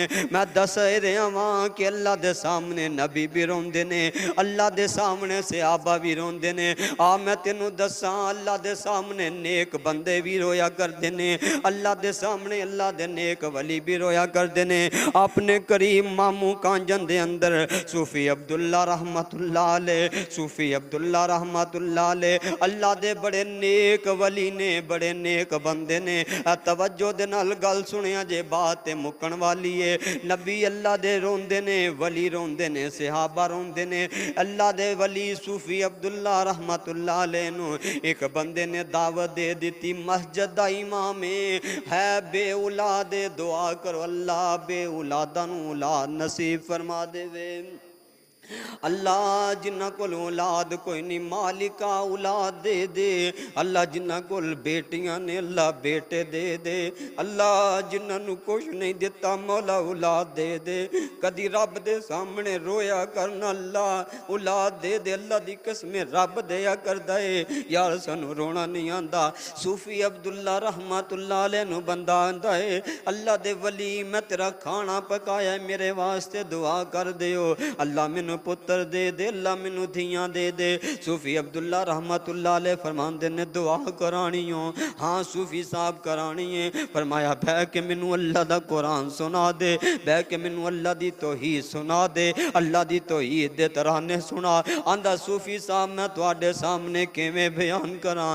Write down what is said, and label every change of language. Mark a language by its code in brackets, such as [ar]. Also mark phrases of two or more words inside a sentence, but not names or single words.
[pa] میں دس رہا واں کہ اللہ دے سامنے نبی بھی روندے نے، اللہ دے سامنے صحابہ بھی روندے نے. آ میں تینوں دساں اللہ دے سامنے نیک بندے بھی رویا کرتے نے، اللہ دے سامنے اللہ دے نیک ولی بھی رویا کرتے نے. اپنے کریم ماموں کانجن دے اندر صوفی عبداللہ [ar] رحمة الله عليه, [pa] صوفی عبداللہ [ar] رحمة الله عليه [pa] اللہ دے بڑے نیک ولی نے، بڑے نیک بندے نے. توجہ دے نال گل سنیا جے، بات تے مکن والی ہے. نبی اللہ دے روندے نے، ولی روندے نے، صحابہ روندے نے. اللہ دے ولی صوفی عبداللہ [ar] رحمة الله عليه [pa] نو ایک بندے نے دعوت دے دی، مسجد دا امام ہے بے اولاد، دعا کرو اللہ بے اولادا نو اولاد نصیب فرما دیوے. اللہ جنہاں کول اولاد کوئی نہیں مالکا اولاد دے دے. اللہ جنہاں کول بیٹیاں نے اللہ بیٹے دے دے. اللہ جنہوں نے کچھ نہیں دتا مولا اولاد دے دے. کدی رب دے سامنے رویا کرنا اللہ اولاد دے دے. اللہ دی قسم رب دیا کردا ہے یار سانوں رونا نہیں آندا. صوفی عبداللہ [ar] رحمة الله عليه [pa] نو بندہ آندا ہے اللہ دے ولی میں تیرا کھانا پکایا میرے واسطے دعا کر دیو. اللہ مینوں پتر دے دے، اللہ مینوں دھیاں دے دے. صوفی عبداللہ [ar] رحمة الله عليه [pa] فرماندے نے دعا کرانی ہو، ہاں صوفی صاحب کرانی ہے. فرمایا بہہ کے مینوں اللہ دا قرآن سنا دے، بہہ کے مینوں اللہ دی توحید سنا دے، اللہ دی توحید دے ترانے سنا. آندا صوفی صاحب میں تہاڈے سامنے کویں بیان کراں.